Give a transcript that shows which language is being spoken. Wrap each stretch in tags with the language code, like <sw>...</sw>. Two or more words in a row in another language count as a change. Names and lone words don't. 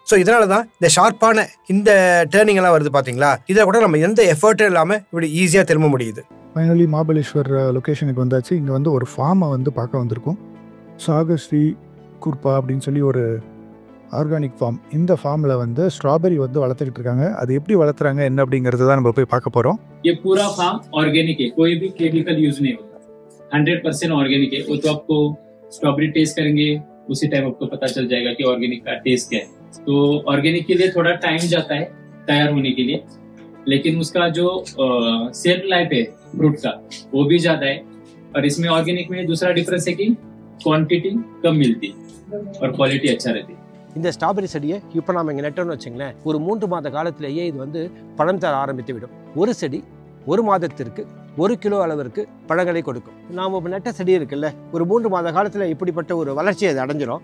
<ta>ஸோ இதனால தான் இந்த ஷார்ப்பான இந்த டேர்னிங் எல்லாம் வருது பாத்தீங்களா, இதை கூட நம்ம எந்த எஃபர்ட்டும் இல்லாம இப்படி ஈஸியா திரும்ப முடியுது. ஃபைனலி மகாபலேஸ்வர் லொக்கேஷனுக்கு வந்தாச்சு. இங்கே ஒரு ஃபார்மை பார்க்க வந்திருக்கோம். சாகஸ்ரீ குர்பா அப்படின்னு சொல்லி ஒரு</ta> <en>organic farm.</en> <ta>இந்த ஃபார்மில் ஸ்ட்ராபெரி வளர்த்துக்கிட்டு இருக்காங்க. அது எப்படி வளர்த்துறாங்க என்ன அப்படிங்கிறது தான் நம்ம போய் பார்க்க போகிறோம்.</ta> <hi>ये पूरा फार्म ऑर्गेनिक है, कोई भी केमिकल यूज नहीं होता, 100% ऑर्गेनिक है. वो तो आपको</hi> <en>strawberry test</en> <hi>करेंगे उसी टाइम आपको पता चल जाएगा कि ऑर्गेनिक का टेस्ट क्या है. तो ऑर्गेनिक के लिए थोड़ा टाइम जाता है तैयार होने के लिए, लेकिन उसका जो</hi> <en>shelf life</en> <hi>है फ्रूट का वो भी ज्यादा है. और इसमें ऑर्गेनिक में दूसरा डिफरेंस है कि क्वांटिटी कम मिलती और क्वालिटी अच्छा रहती.</hi> <ta>இந்த ஸ்ட்ராபெரி செடியை இப்போ நம்ம இங்கே நட்டோன்னு வச்சுங்களேன், ஒரு 3 மாத காலத்திலேயே இது பழம் தர ஆரம்பித்து விடும். ஒரு செடி 1 மாதத்திற்கு 1 கிலோ அளவிற்கு பழங்களை கொடுக்கும். நாம் இப்போ நட்ட செடி இருக்குல்ல, ஒரு 3 மாத காலத்தில் இப்படிப்பட்ட ஒரு வளர்ச்சியை அது அடைஞ்சிடும்.</ta>